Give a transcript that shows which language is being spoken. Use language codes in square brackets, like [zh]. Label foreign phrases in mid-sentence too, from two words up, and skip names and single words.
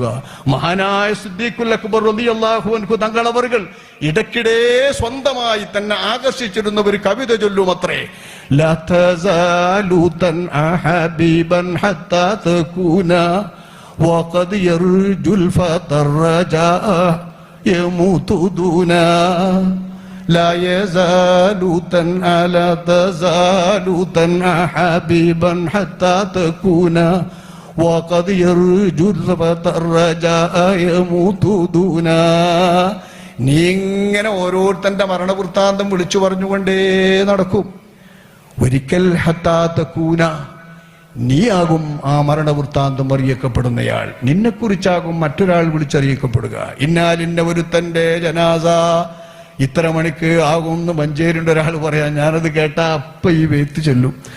[ml] മഹാനായ സിദ്ദീഖുൽ അക്ബർ റളിയല്ലാഹു അൻഹു തങ്ങളവറുകൾ ഇടയ്ക്കിടെ സ്വന്തമായി തന്നെ ആകർഷിച്ചിരുന്ന ഒരു കവിത ചൊല്ലുമത്രേ. [ar] لا تزال تنعى حبيبا حتى تكون وقد يرجو الفتى الرجاء يموت دونه لا يزال تنأى لا تزال تنأى حبيبا حتى تكون وقد يرجو الرجاء يموت دونا. [ml] നീ ഇങ്ങനെ ഓരോരുത്തന്റെ മരണവൃത്താന്തം വിളിച്ചു പറഞ്ഞുകൊണ്ടേ നടക്കും. ഒരിക്കൽ [ar] حتى تكون, [ml] നീയാകും ആ മരണവൃത്താന്തം അറിയിക്കപ്പെടുന്നയാൾ. നിന്നെക്കുറിച്ചാകും മറ്റൊരാൾ വിളിച്ചറിയിക്കപ്പെടുക. ഇന്നാലിന്ന ഒരുത്തന്റെ ജനാസ ഇത്ര മണിക്ക് ആകുമെന്ന് മഞ്ചേരിയുടെ ഒരാൾ പറയാൻ, ഞാനത് കേട്ടാ അപ്പ ഈ വെയ്ത്ത് ചെല്ലും.